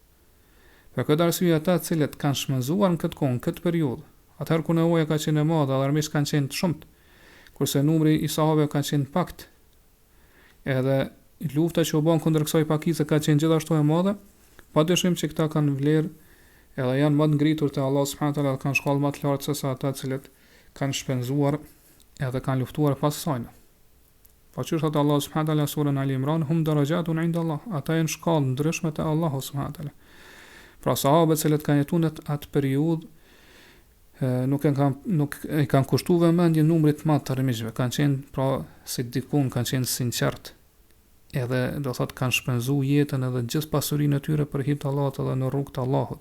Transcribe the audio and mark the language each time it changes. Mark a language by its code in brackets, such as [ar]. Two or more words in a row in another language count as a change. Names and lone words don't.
[sq] Për këtë arsye ata të cilët kanë shmenzuar në këtë kohë, në këtë periudhë, atëherë kur nevoja ka qenë e madhe, dhe armisht kanë qenë të shumt, kurse numri i sahabëve ka qenë pakt, edhe lufta që u bën kundër kësaj pakicë ka qenë gjithashtu e madhe, padyshim që këta kanë vlerë edhe janë më të ngritur te Allah [ar] سبحانه وتعالى, [sq] kanë shkallë më të lartë se sa ata të cilët kanë shpenzuar edhe kanë luftuar pas saj. Po që është Allah [ar] سبحانه وتعالى [sq] surën Ali Imran, [ar] هم درجات عند الله, [sq] ata janë shkallë ndryshme te Allahu [ar] سبحانه وتعالى. [sq] Pra sahabët cilët kanë jetuar në atë periudhë nuk e kanë kushtuar vëmendje numrit të madh të armiqve, kanë qenë pra si dikun, kanë qenë sinqert, edhe do thotë kanë shpenzuar jetën edhe gjithë pasurinë e tyre për hir të Allahut edhe në rrugt të Allahut.